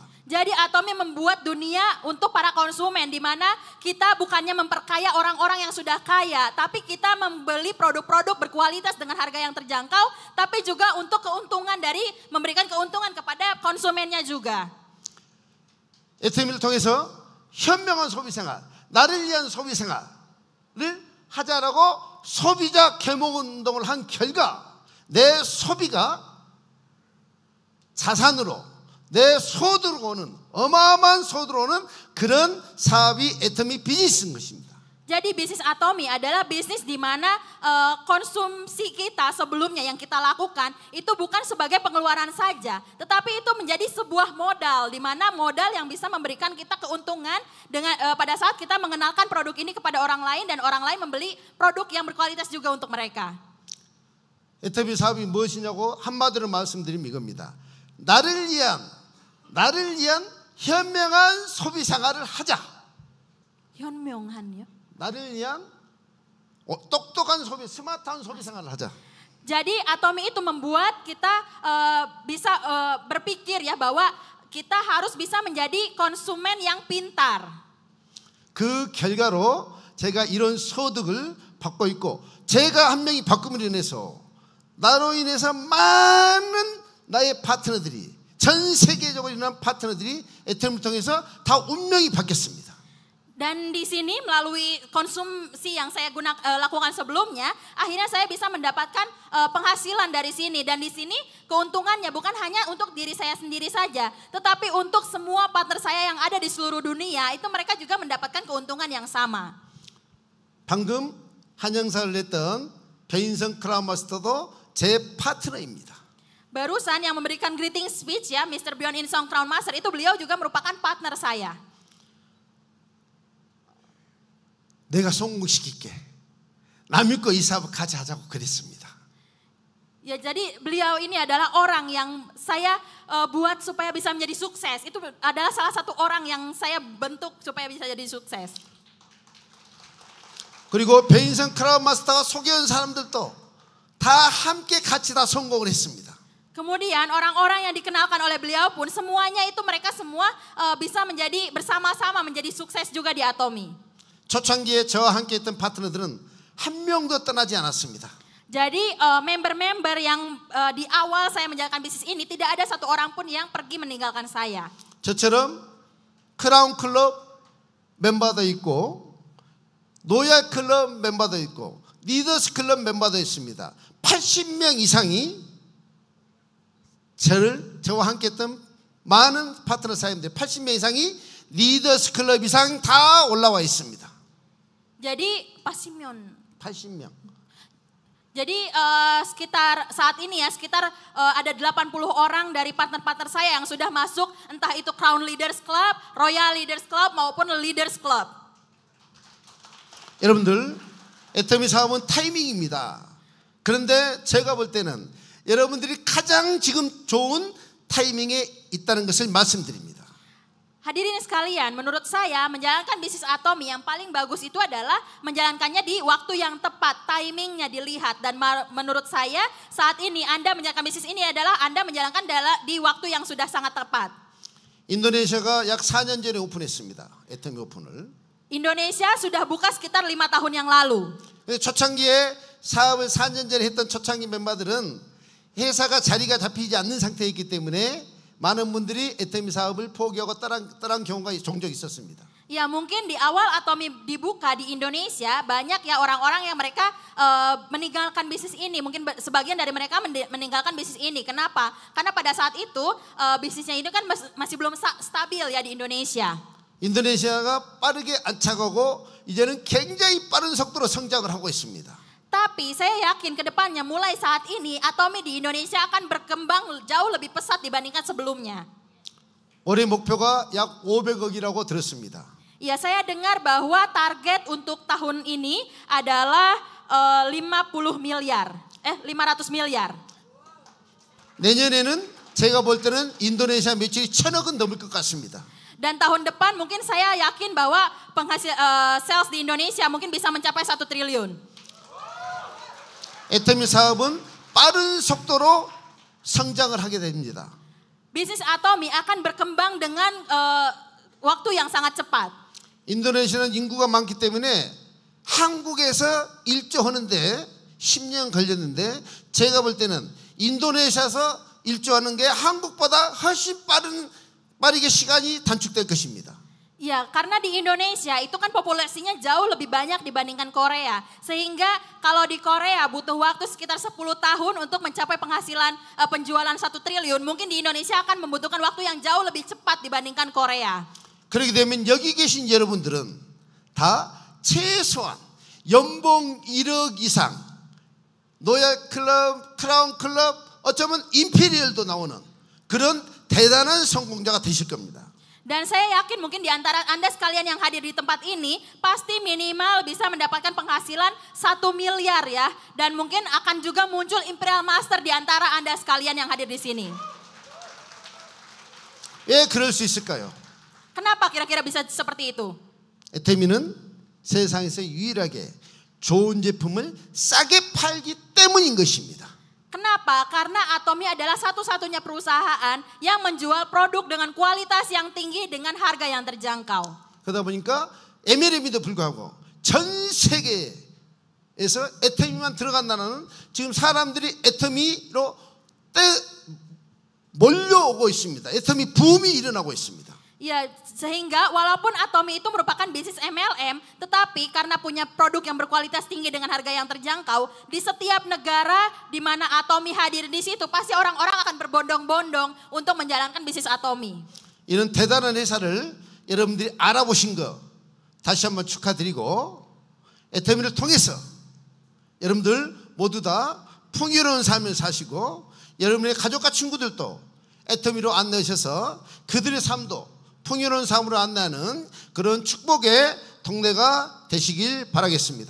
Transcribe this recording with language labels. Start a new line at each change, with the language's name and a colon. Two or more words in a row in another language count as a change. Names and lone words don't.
Indonesian: Jadi Atomi membuat dunia untuk para konsumen, di mana kita bukannya memperkaya orang-orang yang sudah kaya, tapi kita membeli produk-produk berkualitas dengan harga yang terjangkau, tapi juga untuk keuntungan dari memberikan keuntungan kepada konsumennya juga.
Korean: 에테미를 통해서 현명한 소비생활, 나를 위한 소비생활을 하자라고 소비자 계몽운동을 한 결과 내 소비가 자산으로 내 소득으로 오는 어마어마한 소득으로 오는 그런 사업이 에토미 비즈니스인 것입니다.
Indonesian: Jadi bisnis Atomy adalah bisnis di mana konsumsi kita sebelumnya yang kita lakukan itu bukan sebagai pengeluaran saja, tetapi itu menjadi sebuah modal, di mana modal yang bisa memberikan kita keuntungan dengan pada saat kita mengenalkan produk ini kepada orang lain dan orang lain membeli produk yang berkualitas juga untuk mereka.
Korean: 애터미 사업이 무엇이냐고 한마디로 말씀드리면 이겁니다. 나를 위한 현명한 소비 생활을 하자. 현명한요? 나를 위한 똑똑한 소비, 스마트한 소비 생활을 하자.
Indonesian: Jadi Atomy itu membuat kita bisa berpikir ya bahwa kita harus bisa menjadi konsumen yang pintar.
Korean: 그 결과로 제가 이런 소득을 받고 있고 제가 한 명이 바꿈으로 인해서 나로 인해서 많은 나의 파트너들이 전 세계적으로 일어난 파트너들이 애터미를 통해서 다 운명이 바뀌었습니다.
Indonesian: Dan di sini melalui konsumsi yang saya lakukan sebelumnya, akhirnya saya bisa mendapatkan penghasilan dari sini. Dan di sini keuntungannya bukan hanya untuk diri saya sendiri saja, tetapi untuk semua partner saya yang ada di seluruh dunia, itu mereka juga mendapatkan keuntungan yang sama.
Korean: 방금 한영사를 했던 배인성 크라운 마스터도 제 파트너입니다.
Indonesian: Barusan yang memberikan
English: greeting speech
Indonesian: ya, Mr. Bjorn In-sung Crown Master, itu beliau juga merupakan partner saya.
Korean: 내가 성공시킬게. 남 믿고 이 사업 같이 하자고 그랬습니다.
Indonesian: Ya, jadi beliau ini adalah orang yang saya buat supaya bisa menjadi sukses. Itu adalah salah satu orang yang saya bentuk supaya bisa jadi sukses.
Korean: 그리고 배인성 크라운 마스터가 소개한 사람들도 다 함께 같이 다 성공을 했습니다.
Indonesian: Kemudian orang-orang yang dikenalkan oleh beliau pun semuanya itu mereka semua bisa menjadi bersama-sama menjadi sukses juga di Atomy.
Korean: 초창기에 저와 함께 했던 파트너들은 한 명도 떠나지 않았습니다.
Indonesian: Jadi member-member yang di awal saya menjalankan bisnis ini tidak ada satu orang pun yang pergi meninggalkan saya.
Korean: 저처럼 크라운 클럽 멤버도 있고 노예 클럽 멤버도 있고 리더스 클럽 멤버도 있습니다. 80명 이상이 저와 함께 했던 많은 파트너 사람들 80명 이상이 리더스 클럽 이상 다 올라와 있습니다.
Indonesian: Jadi 80명. Jadi sekitar saat ini ya sekitar ada 80 orang dari partner-partner saya yang sudah masuk entah itu Crown Leaders Club, Royal Leaders Club maupun Leaders Club.
Korean: 여러분들 애터미 사업은 타이밍입니다. 그런데 제가 볼 때는 여러분들이 가장 지금 좋은 타이밍에 있다는 것을 말씀드립니다.
Indonesian: Hadirin sekalian, menurut saya menjalankan bisnis Atomy yang paling bagus itu adalah menjalankannya di waktu yang tepat, timingnya dilihat. Dan menurut saya saat ini Anda menjalankan bisnis ini adalah Anda menjalankan di waktu yang sudah sangat tepat.
Korean: 인도네시아가 약 4년 전에 오픈했습니다. 애터미 오픈을.
Indonesian: Indonesia sudah buka sekitar 5 tahun yang lalu.
Korean: 초창기에 사업을 4년 전에 했던 초창기 멤버들은 회사가 자리가 잡히지 않는 상태였기 때문에 많은 분들이 애터미 사업을 포기하고 떠난 경우가 종종 있었습니다.
Indonesian: Ya mungkin di awal Atomy dibuka di Indonesia banyak ya orang-orang yang mereka meninggalkan bisnis ini. Mungkin sebagian dari mereka meninggalkan bisnis ini. Kenapa? Karena pada saat itu bisnisnya ini kan masih belum stabil ya di Indonesia.
Korean: 인도네시아가 빠르게 안착하고 이제는 굉장히 빠른 속도로 성장을 하고 있습니다.
Indonesian: Tapi saya yakin ke depannya mulai saat ini Atomy di Indonesia akan berkembang jauh lebih pesat dibandingkan sebelumnya.
Korean: 올해 목표가 약 500억이라고 들었습니다.
Indonesian: Ya, saya dengar bahwa target untuk tahun ini adalah 500 miliar.
Korean: 내년에는 제가 볼 때는 인도네시아 매출이 1,000억은 넘을 것 같습니다.
Indonesian: Dan tahun depan mungkin saya yakin bahwa penghasil sales di Indonesia mungkin bisa mencapai 1 triliun.
Korean: 애터미 사업은 빠른 속도로 성장을 하게 됩니다.
Indonesian: Bisnis Atomy akan berkembang dengan waktu yang sangat cepat.
Korean: 인도네시아는 인구가 많기 때문에 한국에서 1조 하는데 10년 걸렸는데 제가 볼 때는 인도네시아에서 1조 하는 게 한국보다 훨씬 빠르게 시간이 단축될 것입니다.
Indonesian: Ya, karena di Indonesia itu kan populasinya jauh lebih banyak dibandingkan Korea. Sehingga kalau di Korea butuh waktu sekitar 10 tahun untuk mencapai penghasilan penjualan 1 triliun. Mungkin di Indonesia akan membutuhkan waktu yang jauh lebih cepat dibandingkan Korea.
Korean: 그렇게 되면 여기 계신 여러분들은 다 최소한 연봉 1억 이상, 노예 클럽, 크라운 클럽, 어쩌면 임페리얼도 나오는 그런 대단한 성공자가 되실 겁니다.
Indonesian: Dan saya yakin mungkin di antara Anda sekalian yang hadir di tempat ini pasti minimal bisa mendapatkan penghasilan 1 miliar ya. Dan mungkin akan juga muncul Imperial Master di antara Anda sekalian yang hadir di sini.
Korean: 왜 그럴 수 있을까요?
Indonesian: Kenapa kira-kira bisa seperti itu?
Korean: 에테미는 세상에서 유일하게 좋은 제품을 싸게 팔기 때문인 것입니다.
Indonesian: Kenapa? Karena Atomy adalah satu-satunya perusahaan yang menjual produk dengan kualitas yang tinggi dengan harga yang terjangkau.
Korean: 그러다 보니까 MLM에도 불구하고 전 세계에서 애터미만 들어간다는 지금 사람들이 애터미로 몰려오고 있습니다. 애터미 붐이 일어나고 있습니다.
Indonesian: Ya, sehingga walaupun Atomy itu merupakan bisnis MLM, tetapi karena punya produk yang berkualitas tinggi dengan harga yang terjangkau, di setiap negara di mana Atomy hadir di situ, pasti orang-orang akan berbondong-bondong untuk menjalankan bisnis Atomy.
Korean: 이런 대단한 회사를 여러분들이 알아보신 거 다시 한번 축하드리고, 애터미를 통해서 여러분들 모두 다 풍요로운 삶을 사시고 여러분의 가족과 친구들도 애터미로 안내하셔서 그들의 삶도 풍요로운 삶으로 안내하는 그런 축복의 동네가 되시길 바라겠습니다.